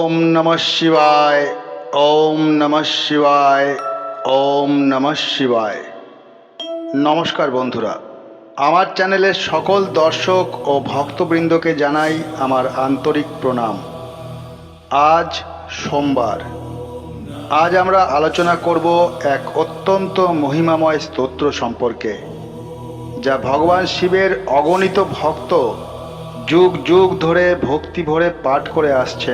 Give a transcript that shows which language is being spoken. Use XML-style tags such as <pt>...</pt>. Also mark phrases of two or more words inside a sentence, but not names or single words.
<sa>নমঃ শিবায়। ওম নমঃ শিবায়। ওম নমঃ শিবায়।</sa> <bn>নমস্কার বন্ধুরা, আমার চ্যানেলের সকল দর্শক ও ভক্তবৃন্দকে জানাই আমার আন্তরিক প্রণাম। আজ সোমবার। আজ আমরা আলোচনা করব এক অত্যন্ত মহিমাময় স্তোত্র সম্পর্কে, যা ভগবান শিবের অগণিত ভক্ত যুগ যুগ ধরে ভক্তি ভরে পাঠ করে আসছেন।</bn>